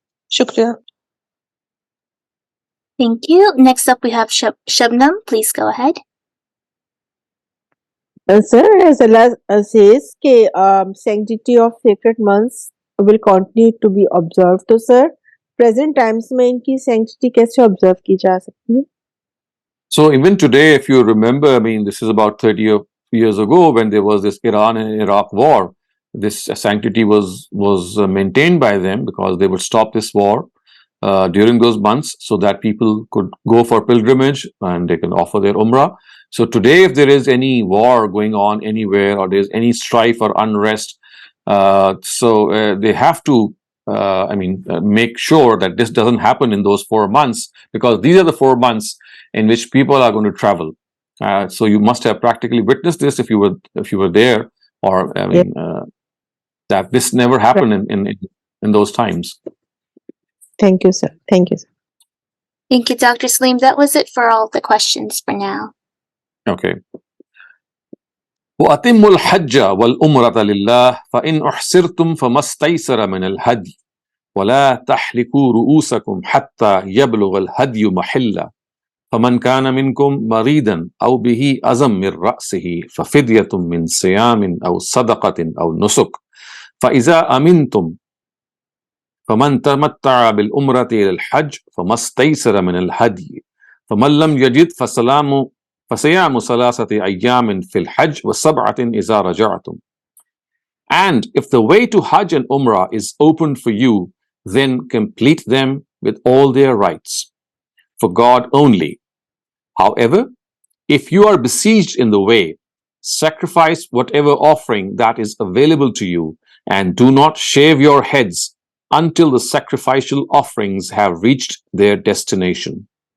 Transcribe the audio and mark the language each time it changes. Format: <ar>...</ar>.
<hi>Shukriya.</hi> <en>Thank you. Next up, we have Shabnam. Please go ahead. Sir, as Allah says, sanctity of sacred months will continue to be observed. So, sir, present times</en> <hi>में इनकी sanctity कैसे observe की जा सकती है?</hi> <en>So even today, if you remember, I mean, this is about 30 or years ago, when there was this Iran and Iraq war, this sanctity was maintained by them, because they would stop this war during those months, so that people could go for pilgrimage and they can offer their umrah. So today, if there is any war going on anywhere, or there's any strife or unrest, they have to make sure that this doesn't happen in those 4 months, because these are the 4 months in which people are going to travel. So you must have practically witnessed this if you were there, or that this never happened in those times. Thank you, sir. Thank you, sir. Thank you, Dr. Saleem. That was it for all the questions for now. Okay.</en> <ar>وَأَتِمُّوا الْحَجَّ وَالْأُمْرَةَ لِلَّهِ فَإِنْ أُحْصِرْتُمْ فَمَا اسْتَيْسَرَ مِنَ الْهَدْيِ وَلَا تَحْلِقُوا رُؤُوسَكُمْ حَتَّى يَبْلُغَ الْهَدْيُ مَحِلَّهُ فَمَنْ كَانَ مِنْكُمْ مَرِيضًا أَوْ بِهِ أَذًى مِنْ رَأْسِهِ فَفِدْيَةٌ مِنْ صِيَامٍ أَوْ صَدَقَةٍ أَوْ نُسُكٍ فَإِذَا أَمِنْتُمْ فمن تمتع بالأمرة إلى الحج فما استيسر من الهدي فمن لم يجد فصيام 3 أيام في الحج و7 إذا رجعتم.</ar> <en>And if the way to Hajj and Umrah is open for you, then complete them with all their rites, for God only. However, if you are besieged in the way, sacrifice whatever offering that is available to you, and do not shave your heads until the sacrificial offerings have reached their destination.</en>